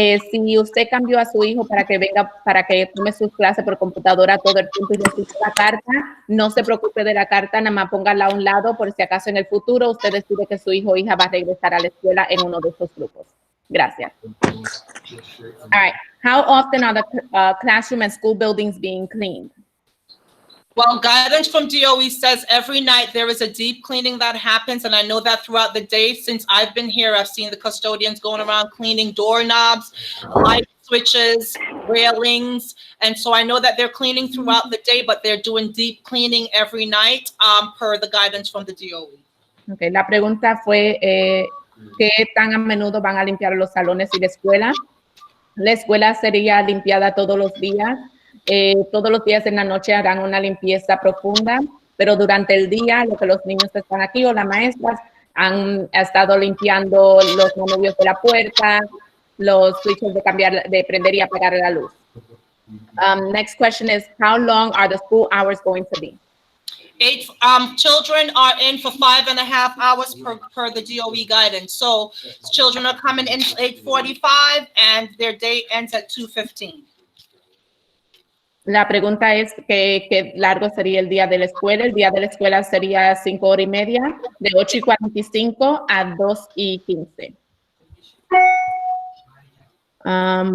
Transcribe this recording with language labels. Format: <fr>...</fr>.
<es>Si usted cambió a su hijo para que venga, para que tome sus clases por computadora todo el tiempo y reciba la carta, no se preocupe de la carta, nada más póngala a un lado por si acaso en el futuro usted decide que su hijo o hija va a regresar a la escuela en uno de esos grupos. Gracias.</es> <en>All right. How often are the classroom and school buildings being cleaned? Well, guidance from DOE says every night there is a deep cleaning that happens. And I know that throughout the day, since I've been here, I've seen the custodians going around cleaning doorknobs, light switches, railings. And so I know that they're cleaning throughout the day, but they're doing deep cleaning every night per the guidance from the DOE.</en> <es>Okay, la pregunta fue ¿Qué tan a menudo van a limpiar los salones y la escuela? La escuela sería limpiada todos los días. Todos los días en la noche harán una limpieza profunda, pero durante el día, lo que los niños están aquí o las maestras han estado limpiando los manubrios de la puerta, los switches de prender y apagar la luz.</es> <en>Next question is, how long are the school hours going to be? Children are in for 5.5 hours per the DOE guidance. So children are coming in 8:45 and their day ends at 2:15.</en> <es>La pregunta es qué largo sería el día de la escuela. El día de la escuela sería 5 horas y media, de 8:45 a 2:15.</es>